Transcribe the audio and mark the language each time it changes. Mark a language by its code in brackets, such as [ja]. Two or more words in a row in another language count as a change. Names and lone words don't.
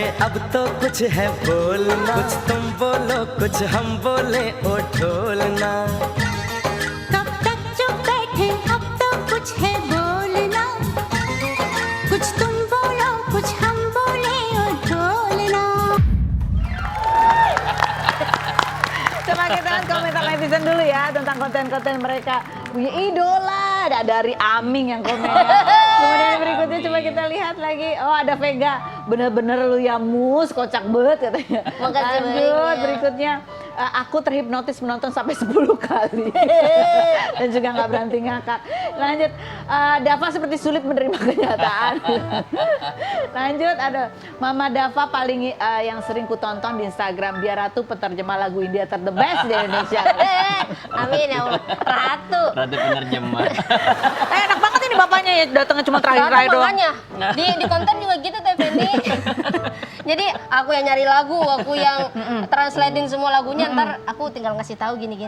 [hi] अब तो कुछ है बोलना कुछ तुम बोलो कुछ हम बोले ओ ढोलना कब तक चुप बैठे अब तो कुछ है बोलना कुछ तुम बोलो कुछ हम बोले और ढोलना [id] Coba kita lihat komentar netizen dulu ya tentang konten-konten mereka. Punya idola, ada dari Aming yang komen. Kemudian berikutnya coba kita lihat lagi. Oh ada Vega, bener-bener lu ya mus, kocak banget katanya. Makasih Lanjut, banyak. berikutnya. Aku terhipnotis menonton sampai 10 kali. Dan juga nggak berhenti ngakak. Lanjut, Dava seperti sulit menerima kenyataan. Lanjut, ada Mama Dava paling yang sering ku tonton di Instagram. Dia Ratu, penerjemah lagu India ter [en] the best [id] di Indonesia. [ar] آمين يا الله. Ratu. [id] Ratu penerjemah. Enak banget ini bapaknya ya, datangnya cuma Ratu terakhir-terakhir doang. makanya. Di konten juga gitu Teh Fendi. Jadi aku yang nyari lagu, aku yang translating semua lagunya, ntar aku tinggal ngasih tahu gini-gini.